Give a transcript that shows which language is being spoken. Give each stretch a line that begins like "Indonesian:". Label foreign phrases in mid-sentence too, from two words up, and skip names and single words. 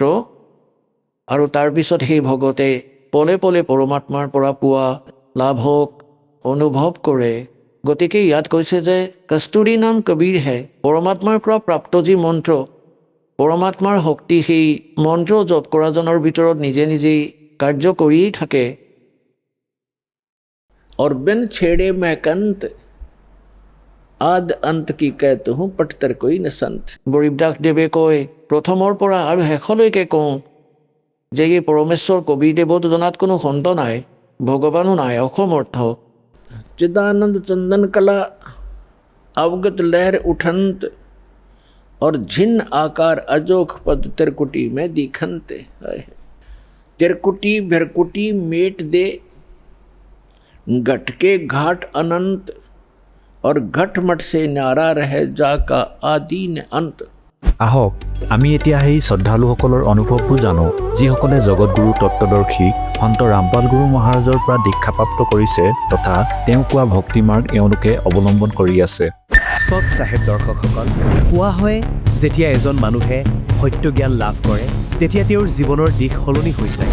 Assamese: আৰু তাৰপিছত সেই ভগতে পলে পলে পৰমাত্মাৰ পৰা পোৱা লাভক অনুভৱ কৰে। গতিকে ইয়াত কৈছে যে
Hindi: कस्तूरी नाम कबीर है,
Assamese: পৰমাত্মাৰ পৰা প্ৰাপ্ত যি মন্ত্ৰ, পৰমাত্মাৰ শক্তি, সেই মন্ত্ৰ জপ কৰাজনৰ ভিতৰত নিজে নিজেই কাৰ্য কৰিয়েই থাকে।
Hindi: और बिन छेड़े मैं कंत, आद अंत की कहते हूँ पटतर कोई न संत।
Assamese: গৰীবদাস দেৱে কয়, প্ৰথমৰ পৰা আৰু শেষলৈকে কওঁ যে এই পৰমেশ্বৰ কবীৰদেৱত জনাত কোনো সন্ত নাই, ভগৱানো নাই, অসমৰ্থ।
Hindi: चिदानंद चंदन कला अवगत लहर उठंत, और झिन्न आकार अजोख पद तिरकुटी में दिखंत। तिरकुटी भिरकुटी मेट दे, घट के घाट अनंत, और घटमट से न्यारा रहे जाका आदि ने अंत।
Assamese: আহক আমি এতিয়া সেই শ্ৰদ্ধালুসকলৰ অনুভৱবোৰ জানো, যিসকলে জগতগুৰু তত্ত্বদৰ্শী সন্ত ৰামপাল গুৰু মহাৰাজৰ পৰা দীক্ষাপ্ৰাপ্ত কৰিছে তথা তেওঁ কোৱা ভক্তিমাৰ্গ এওঁলোকে অৱলম্বন কৰি আছে। সৎ চাহেব দৰ্শকসকল, কোৱা হয় যেতিয়া এজন মানুহে সত্য জ্ঞান লাভ কৰে তেতিয়া তেওঁৰ জীৱনৰ দিশ সলনি হৈ যায়।